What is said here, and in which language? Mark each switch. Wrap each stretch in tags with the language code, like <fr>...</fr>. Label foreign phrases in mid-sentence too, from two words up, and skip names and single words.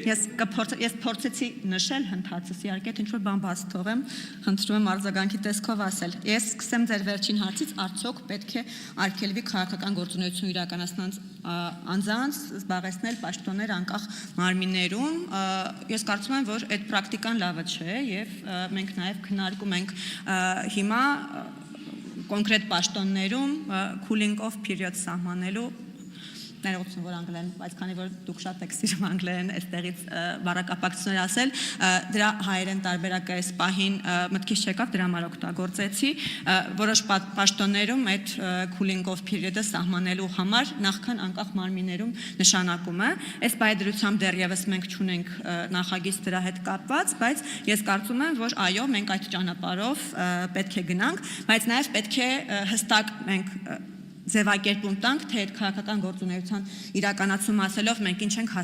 <hy>Ես փորձեցի նշել հնդածս, իհարկե, թե ինչ-որ բան բաց թողեմ, խնդրում եմ արձագանքի տեսքով ասել։ Ես սկսեմ ձեր վերջին հարցից, արդյոք պետք է արգելվի քաղաքական գործունեություն իրականացնած անձանց զբաղեցնել պաշտոններ անկախ մարմիններում։ Ես կարծում եմ, որ այդ պրակտիկան լավը չէ եւ մենք նաեւ քննարկում ենք հիմա կոնկրետ պաշտոններում</hy> <en>cooling off period</en> <hy>սահմանելու ներողություն, որ անգլերեն, բայց քանի որ դուք շատ եք սիրում անգլերեն այստեղից բառակապակցություններ ասել, դրա հայերեն տարբերակը այս պահին մտքից չեկավ, դրա համար օգտագործեցի, որոշ պաշտոններում այդ</hy> <en>cooling off period-</en> <hy>ը սահմանելու համար նախքան անկախ մարմիններում նշանակում է։ Այս բայդրությամբ դեռևս մենք չունենք նախագիծ դրա հետ կապված, բայց ես կարծում եմ, որ այո, մենք այդ ճանապարհով պետք է գնանք, բայց նաև պետք է հստակ մենք ձևակերպում տանք, թե այդ քաղաքական գործունեության իրականացում ասելով մենք ինչ ենք</hy>